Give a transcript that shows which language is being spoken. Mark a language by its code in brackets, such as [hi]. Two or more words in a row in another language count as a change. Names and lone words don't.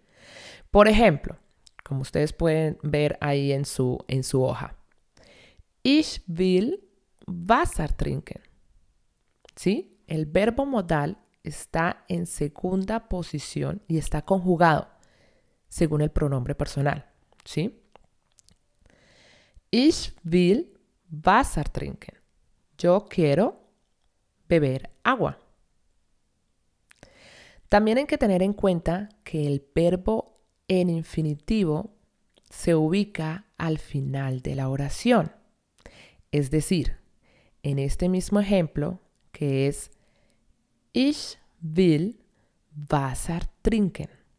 [es] Por ejemplo, como ustedes pueden ver ahí en su hoja, [de] Ich will Wasser trinken, [es] ¿sí? El verbo modal está en segunda posición y está conjugado según el pronombre personal, ¿sí? [de] Ich will Wasser trinken. [es] Yo quiero beber agua. También hay que tener en cuenta que el verbo en infinitivo se ubica al final de la oración. Es decir, en este mismo ejemplo, que es [de] Ich will Wasser trinken.